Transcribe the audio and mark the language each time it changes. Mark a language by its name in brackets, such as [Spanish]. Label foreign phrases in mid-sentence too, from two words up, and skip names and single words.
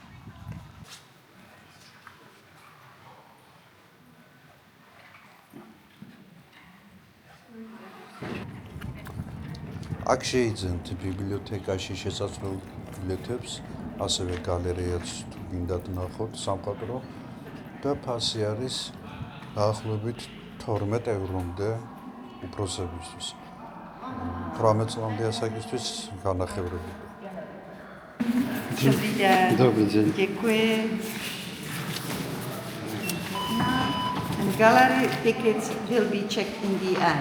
[Georgian] აქ შეიძენთ ბიბლიოთეკაში შესაძლოა ბილეთებს, ასევე გალერეაც თუ გინდათ ნახოთ სამყარო და ფასი არის დაახლოებით 12 ევრომდე უფროსებისთვის. 18 წლამდე ასაკისთვის განახევრებია. [Czech] Dobrý den. Dobrý den. Děkuji. [English] And gallery tickets will be checked in the end.